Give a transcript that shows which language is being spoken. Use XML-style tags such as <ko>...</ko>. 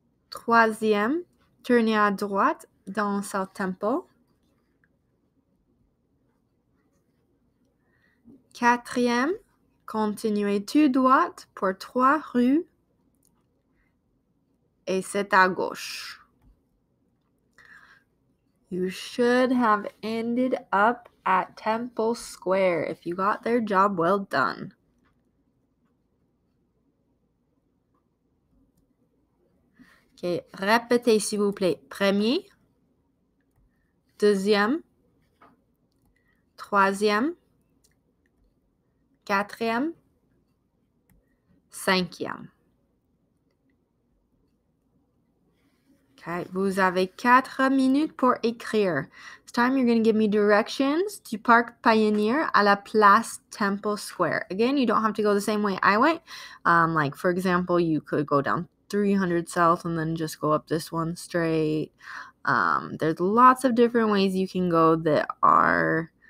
<fr>Troisième, tournez à droite dans South Temple. Quatrième, continuez tout droit pour 3 rues et c'est à gauche.</fr> <en>You should have ended up at Temple Square. If you got there, job well done.</en> <fr>Okay, répétez s'il vous plaît. Premier, deuxième, troisième, quatrième, cinquième. Okay, vous avez 4 minutes pour écrire.</fr> <en>This time you're going to give me directions to Parc Pioneer</en> <fr>à la place</fr> <en>Temple Square. Again, you don't have to go the same way I went. Like, for example, you could go down 300 south and then just go up this one straight. There's lots of different ways you can go that are</en>